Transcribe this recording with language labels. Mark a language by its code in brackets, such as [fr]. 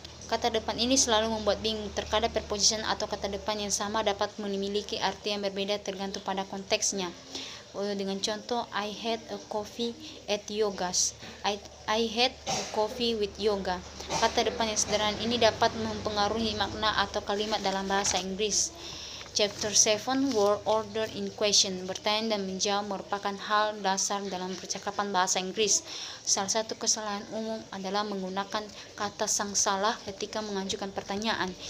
[id] Kata depan ini selalu membuat bingung. Terkadang preposition atau kata depan yang sama dapat memiliki arti yang berbeda tergantung pada konteksnya. Dengan contoh, [en] I had a coffee at Yoga's. I had a coffee with Yoga. [id] Kata depan yang sederhana ini dapat mempengaruhi makna atau kalimat dalam bahasa Inggris. [en] Chapter 7, word order in question. [id] Bertanya dan menjawab merupakan hal dasar dalam percakapan bahasa Inggris. Salah satu kesalahan umum adalah menggunakan kata sang salah ketika mengajukan pertanyaan.